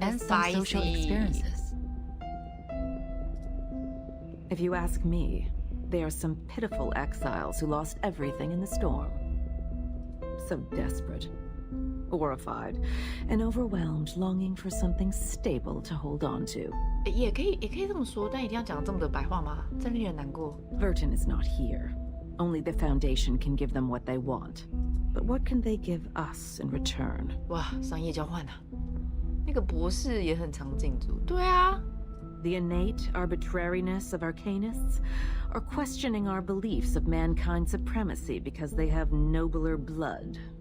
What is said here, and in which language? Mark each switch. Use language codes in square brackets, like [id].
[en] and some social experiences. If you ask me, they are some pitiful exiles who lost everything in the storm. So desperate, horrified, and overwhelmed, longing for something stable to hold on to. [zh] 也可以这么说，但一定要讲这么的白话吗？真令人难过。 [en] Vertin is not here. Only the Foundation can give them what they want. But what can they give us in return? [zh] 哇，商业交换啊！那个博士也很长颈族。对啊。 [en] The innate arbitrariness of arcanists are questioning our beliefs of mankind's supremacy because they have nobler blood.